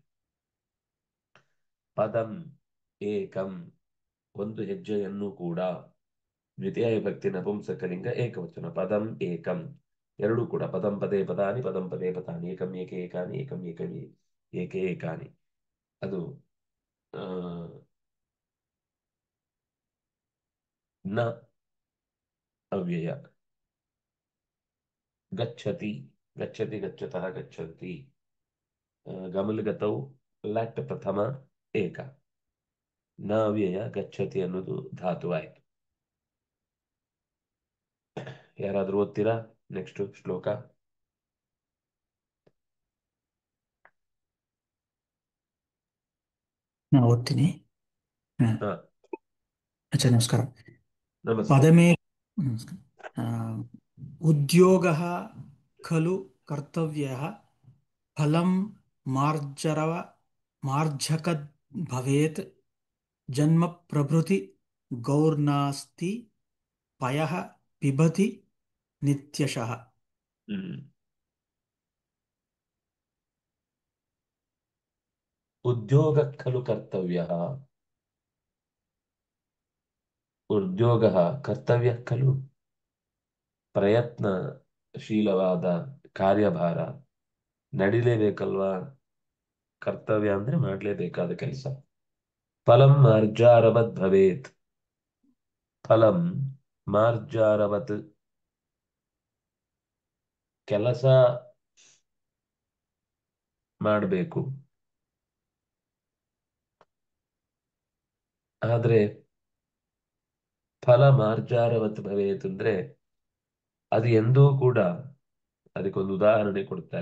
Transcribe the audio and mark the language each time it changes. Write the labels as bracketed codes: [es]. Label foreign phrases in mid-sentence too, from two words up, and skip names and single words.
[sa] ಪದಂ ಏಕಂ [kn] ಒಂದು ಹೆಜ್ಜೆಯನ್ನು ಕೂಡ [sa] ದ್ವಿತೀಯ ವಿಭಕ್ತಿ ನಪುಂಸಕಲಿಂಗ ಏಕವಚನ ಪದಂ ಏಕಂ [kn] ಎರಡೂ ಕೂಡ [sa] ಪದಂ ಪದೇ ಪದಾನಿ ಪದಂ ಪದೇ ಪದಾನಿ ಏಕಂ ಏಕೆ ಏಕಾನಿ ಏಕಂ ಏಕಂ ಏಕೆ ಏಕಾನಿ [kn] ಅದು ಆ, [sa] ನ ಅವ್ಯಯ ಗಚ್ಚತಿ ಗಚ್ಚತಿ ಗಚ್ಚತಃ ಗಚ್ಚಂತಿ ಗಮಲಗತೌ ಲಟ್ ಪ್ರಥಮ ಏಕ ನ ಅವ್ಯಯ ಗಚ್ಚತಿ [kn] ಅನ್ನೋದು ಧಾತು ಆಯ್ತು ಯಾರಾದ್ರೂ ಓದ್ತೀರಾ ನೆಕ್ಸ್ಟ್ ಶ್ಲೋಕ ನಾನು ಓದ್ತೀನಿ. ಹ ಆಚಾರ್ಯ ನಮಸ್ಕಾರ. ನಮಸ್ತೆ ಪದಮೇ ನಮಸ್ಕಾರ. [sa] ಆ, ಉದ್ಯೋಗಃ ಖಲು ಕರ್ತವ್ಯಃ ಫಲಂ ಮಾರ್ಜರವ ಮಾರ್ಜಕದ್ ಭವೇತ್ ಜನ್ಮ ಪ್ರಭೃತಿ ಗೌರ್ನಾಸ್ತಿ ಪಯಃ ಪಿಬತಿ ನಿತ್ಯಶಃ. ಹ್ಮ್ ಉದ್ಯೋಗ ಖಲು ಕರ್ತವ್ಯ ಉದ್ಯೋಗ ಕರ್ತವ್ಯ ಖಲು [kn] ಪ್ರಯತ್ನಶೀಲವಾದ ಕಾರ್ಯಭಾರ ನಡಿಲೇಬೇಕಲ್ವಾ ಕರ್ತವ್ಯ ಅಂದ್ರೆ ಮಾಡ್ಲೇಬೇಕಾದ ಕೆಲಸ [sa] ಫಲಂ ಮಾರ್ಜಾರವತ್ ಭವೇತ್ ಫಲಂ ಮಾರ್ಜಾರವತ್ [kn] ಕೆಲಸ ಮಾಡಬೇಕು ಆದ್ರೆ [sa] ಫಲ ಮಾರ್ಜಾರವತ್ ಭವೇತ್ [kn] ಅಂದ್ರೆ ಅದು ಎಂದೂ ಕೂಡ ಅದಕ್ಕೊಂದು ಉದಾಹರಣೆ ಕೊಡ್ತಾರೆ